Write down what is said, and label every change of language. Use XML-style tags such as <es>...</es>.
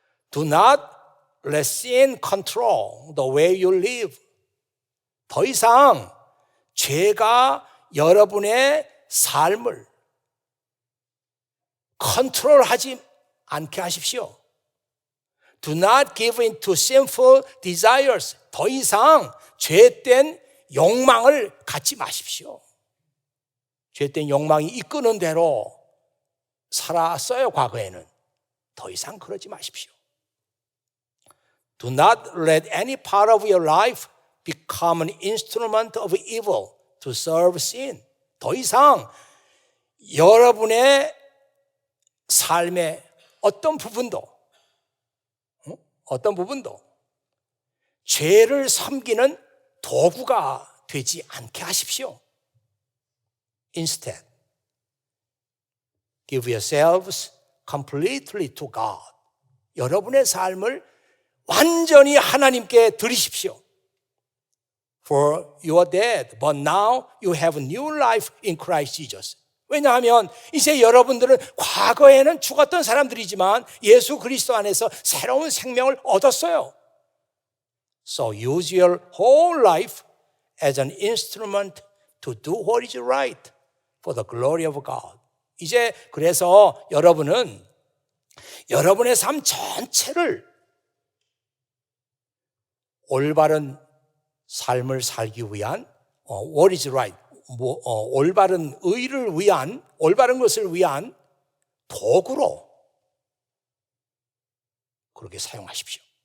<en>Do not let sin control the way you live.</en> <ko>더 이상 죄가 여러분의 삶을 컨트롤하지 않게 하십시오.</ko> <en>Do not give in to sinful desires.</en> <ko>더 이상 죄된 욕망을 갖지 마십시오. 죄된 욕망이 이끄는 대로 살았어요, 과거에는. 더 이상 그러지 마십시오.</ko> <en>Do not let any part of your life become an instrument of evil to serve sin.</en> <ko>더 이상 여러분의 삶의 어떤 부분도 죄를 섬기는 도구가 되지 않게 하십시오.</ko> <en>Instead, give yourselves completely to God.</en> <ko>여러분의 삶을 완전히 하나님께 드리십시오.</ko> <en>For you are dead, but now you have a new life in Christ Jesus.</en> <ko>왜냐하면 이제 여러분들은 과거에는 죽었던 사람들이지만 예수 그리스도 안에서 새로운 생명을 얻었어요.</ko> <en>So use your whole life as an instrument to do what is right for the glory of God.</en> <ko>이제 그래서 여러분은 여러분의 삶 전체를 올바른 삶을 살기 위한</ko> <en>what is right,</en> <ko>올바른 의를 위한, 올바른 것을 위한 도구로 그렇게 사용하십시오.</ko>